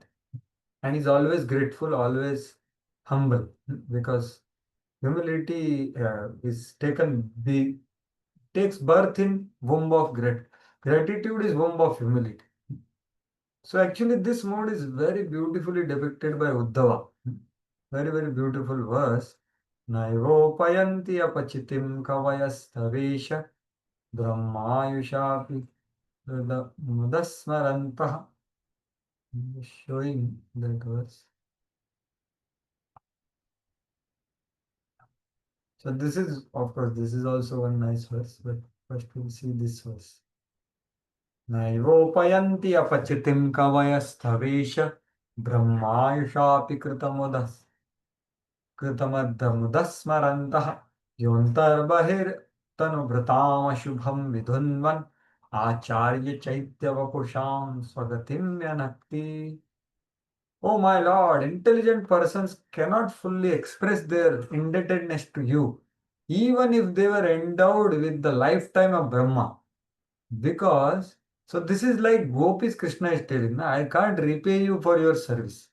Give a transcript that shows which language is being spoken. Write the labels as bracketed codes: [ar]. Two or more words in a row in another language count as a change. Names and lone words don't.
[en] And he's always grateful, always humble because humility takes birth in womb of gratitude is womb of humility. So actually this mode is very beautifully depicted by Uddhava. Very, very beautiful verse. [sa] नैवोपयन्ति अपचितिं कवयस्तवेश ब्रह्मायुषापि मुदस्मरन्तः. [en] Showing that verse. So this is, of course, this is also one nice verse, but first we'll see this verse. [sa] नैवोपयन्ति अपचितिं कवयस्तवेश ब्रह्मायुषापि कृतमद्दमुदस्मरन्तः योऽन्तर्बहिर्तनुभृतामशुभं विधुन्वन् आचार्यचैत्यवपुषां स्वगतिं व्यनक्ति. [en] Oh my Lord, intelligent persons cannot fully express their indebtedness to you, even if they were endowed with the lifetime of Brahma. Because, so this is like gopis Krishna is telling, "Na, I can't repay you for your service."